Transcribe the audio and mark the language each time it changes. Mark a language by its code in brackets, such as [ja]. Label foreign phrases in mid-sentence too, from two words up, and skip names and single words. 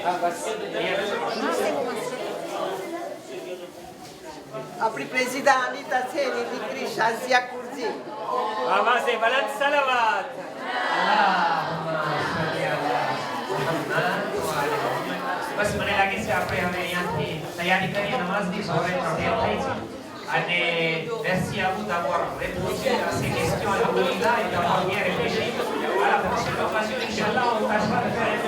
[gu] આપણી પ્રેસિડા અનિતા છે એની દીકરી શાઝિયા કુરજી. આવાઝે બલંદ સલાવત. બસ મને લાગે છે આપણે હવે અહીંયાથી તૈયારી કરીએ નમાઝની. સવારે ટેપ થઈ છે [fr] અને merci à vous d'avoir répondu à ces questions. Alhamdulillah, et d'avoir bien réfléchi. À la prochaine occasion, Inch'Allah, on tâchera de faire